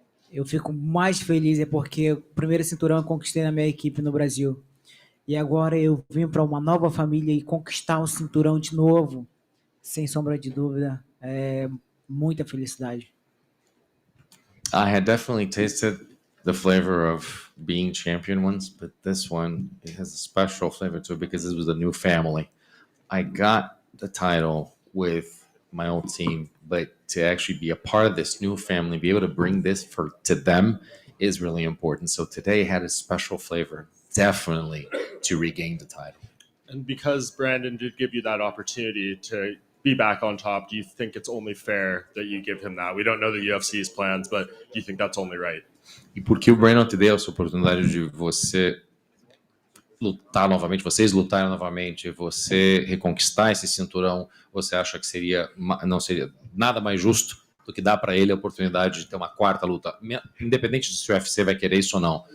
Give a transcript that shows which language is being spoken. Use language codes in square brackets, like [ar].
[pt] Eu fico mais feliz porque o primeiro cinturão eu conquistei na minha equipe no Brasil. E agora eu vim para uma nova família e conquistar um cinturão de novo, sem sombra de dúvida, é muita felicidade. [en] I had definitely tasted the flavor of being champion once, but this one, it has a special flavor to it because this was a new family. I got the title with my old team, but to actually be a part of this new family, be able to bring this to them is really important. So today had a special flavor, definitely, to regain the title. And because Brandon did give you that opportunity to be back on top, do you think it's only fair that you give him that? We don't know the UFC's plans, but do you think that's only right? [pt] E porque o Brandon te deu essa oportunidade de você lutar novamente, vocês lutaram novamente, você reconquistar esse cinturão, você acha que não seria nada mais justo do que dar para ele a oportunidade de ter uma quarta luta, independente de se o UFC vai querer isso ou não?